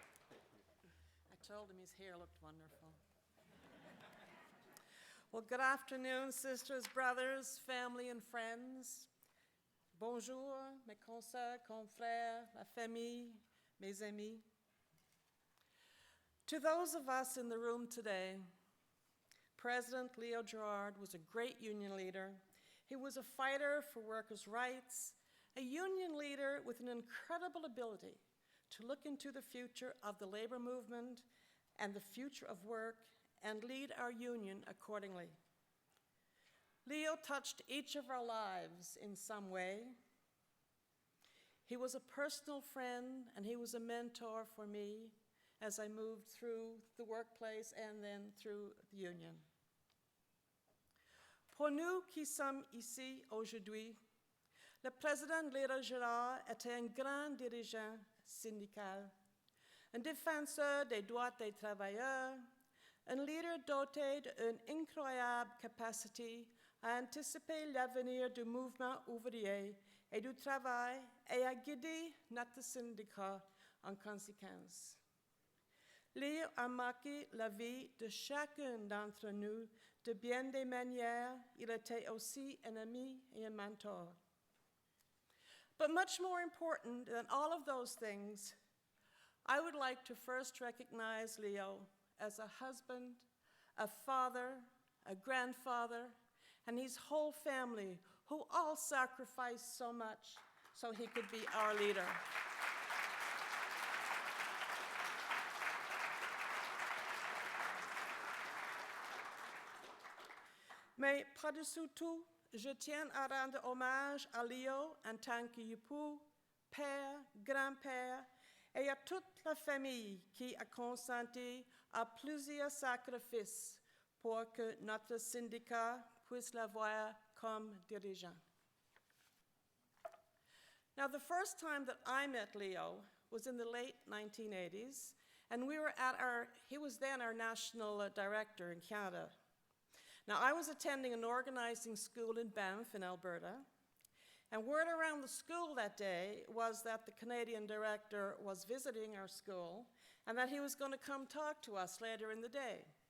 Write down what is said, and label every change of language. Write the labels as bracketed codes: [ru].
[en] I told him his hair looked wonderful. Well, good afternoon, sisters, brothers, family, and friends. [fr] Bonjour, mes consoeurs, confrères, la famille, mes amis. [en] To those of us in the room today, President Leo Gerard was a great union leader. He was a fighter for workers' rights, a union leader with an incredible ability to look into the future of the labor movement and the future of work and lead our union accordingly. Leo touched each of our lives in some way. He was a personal friend and he was a mentor for me as I moved through the workplace and then through the union. [fr] Pour nous qui sommes ici aujourd'hui, le président Leo Gerard était un grand dirigeant syndical, un défenseur des droits des travailleurs, un leader doté d'une incroyable capacité à anticiper l'avenir du mouvement ouvrier et du travail et à guider notre syndicat en conséquence. Leo a marqué la vie de chacun d'entre nous de bien des manières. Il était aussi un ami et un mentor. [en] But much more important than all of those things, I would like to first recognize Leo as a husband, a father, a grandfather, and his whole family, who all sacrificed so much so he could be our leader. [fr] Mais par-dessus tout, je tiens à rendre hommage à Leo en tant qu'époux, père, grand-père, et à toute la famille qui a consenti à plusieurs sacrifices pour que notre syndicat puisse l'avoir comme dirigeant. [en] Now, the first time that I met Leo was in the late 1980s, and he was then our national director in Canada. Now, I was attending an organizing school in Banff in Alberta, and word around the school that day was that the Canadian director was visiting our school and that he was going to come talk to us later in the day.